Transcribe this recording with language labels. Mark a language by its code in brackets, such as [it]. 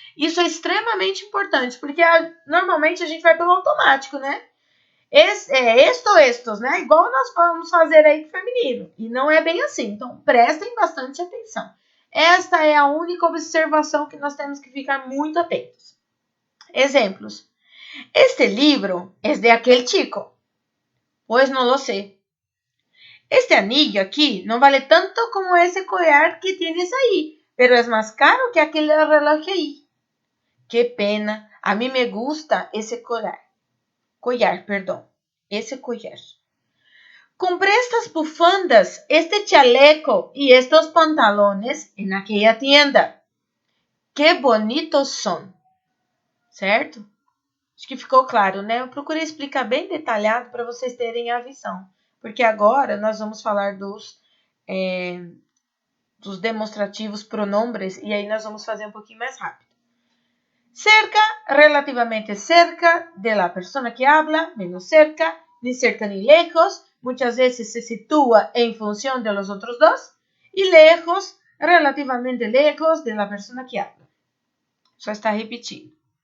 [pt] Isso é extremamente importante, porque normalmente a gente vai pelo automático, né? [es] Esto, estos, [pt] né? Igual nós vamos fazer aí com o feminino. E não é bem assim. Então, prestem bastante atenção. Esta é a única observação que nós temos que ficar muito atentos. Exemplos. [es] Este libro es de aquel chico. Pues no lo sé. Este anillo aquí no vale tanto como ese collar que tienes ahí, pero es más caro que aquel reloj ahí. Qué pena. A mí me gusta ese collar. Ese collar. Compré estas bufandas, este chaleco y estos pantalones en aquella tienda. Que bonitos son. [pt] Certo? Acho que ficou claro, né? Eu procurei explicar bem detalhado para vocês terem a visão. Porque agora nós vamos falar dos demonstrativos pronombres e aí nós vamos fazer um pouquinho mais rápido. [es] Cerca, relativamente cerca de la persona que habla, menos cerca, ni cerca ni lejos. Muchas veces se sitúa en función de los otros dos. Y lejos, relativamente lejos de la persona que habla. [pt] Só está repetindo.